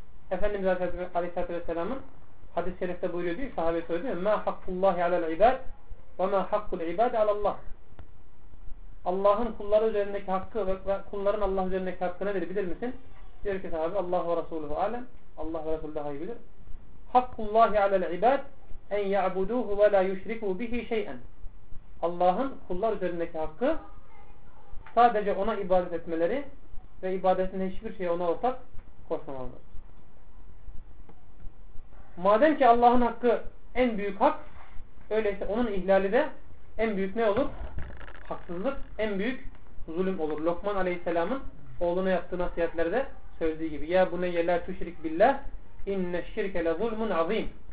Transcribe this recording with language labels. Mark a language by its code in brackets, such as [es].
[tr] Efendimiz Aleyhisselatü Vesselam'ın hadis-i şerifte buyuruyor diyor, sahabe söylüyor, [ar] مَا حَقُّ اللّٰهِ عَلَى الْعِبَادِ وَمَا حَقُّ الْعِبَادِ عَلَى اللّٰهِ [tr] Allah'ın kulları üzerindeki hakkı ve kulların Allah üzerindeki hakkı nedir bilir misin? Diyor ki sahabe, [ar] Allah ve Resulü'hu alem, [tr] Allah ve Resulü daha iyi bilir. [ar] حَقُّ اللّٰهِ عَلَى الْعِبَادِ اَنْ يَعْبُدُوهُ وَلَا يُشْرِكُوا بِهِ شَيْئًا [tr] Allah'ın kullar üzerindeki hakkı sadece ona ibadet etmeleri ve ibadetinde hiçbir şeye ona ortak koşmamalıdır. Madem ki Allah'ın hakkı en büyük hak, öyleyse onun ihlali de en büyük ne olur? Haksızlık, en büyük zulüm olur. Lokman Aleyhisselam'ın oğluna yaptığı nasihatlerde söylediği gibi: [ar] "Ya bu neye la tuşrik billah, inne şirke le zulmun azim."